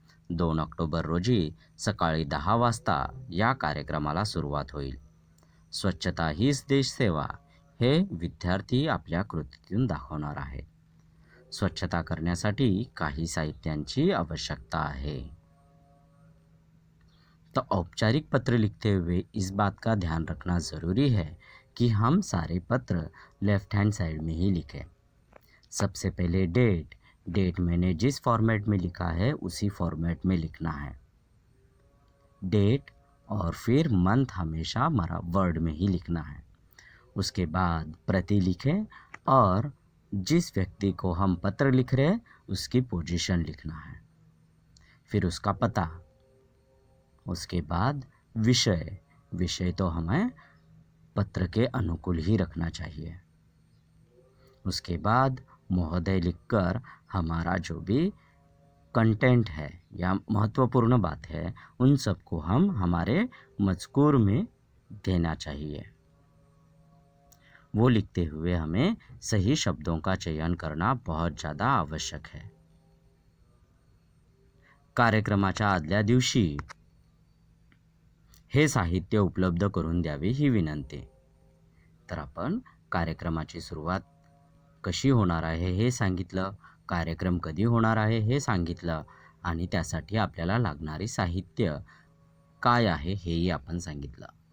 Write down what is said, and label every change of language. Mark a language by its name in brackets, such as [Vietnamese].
[Marathi] 2 October रोजी सकाळी 10 वाजता या कार्यक्रमाला सुरुवात होईल. स्वच्छता हीच देशसेवा हे विद्यार्थी आपल्या कृतीतून दाखवणार आहेत. स्वच्छता करण्यासाठी काही साहित्यांची आवश्यकता आहे. [Hindi] तो औपचारिक पत्र लिखते हुए इस बात का ध्यान रखना ज़रूरी है कि हम सारे पत्र लेफ्ट हैंड साइड में ही लिखें. सबसे पहले डेट मैंने जिस फॉर्मेट में लिखा है उसी फॉर्मेट में लिखना है. डेट और फिर मंथ हमेशा वर्ड में ही लिखना है. उसके बाद प्रति लिखें और जिस व्यक्ति को हम पत्र लिख रहे हैं उसकी पोजीशन लिखना है. फिर उसका पता. उसके बाद विषय तो हमें पत्र के अनुकूल ही रखना चाहिए. उसके बाद महोदय लिखकर हमारा जो भी कंटेंट है या महत्वपूर्ण बात है उन सबको हम हमारे मजकूर में देना चाहिए. वो लिखते हुए हमें सही शब्दों का चयन करना बहुत ज़्यादा आवश्यक है. [Marathi] कार्यक्रमाच्या आदल्या दिवशी हे साहित्य उपलब्ध करून द्यावे ही विनंती. तर आपण कार्यक्रमाची सुरुवात कशी होणार आहे हे सांगितलं, कार्यक्रम कधी होणार आहे हे सांगितलं आणि त्यासाठी आपल्याला लागणारे साहित्य काय आहे हेही आपण सांगितलं.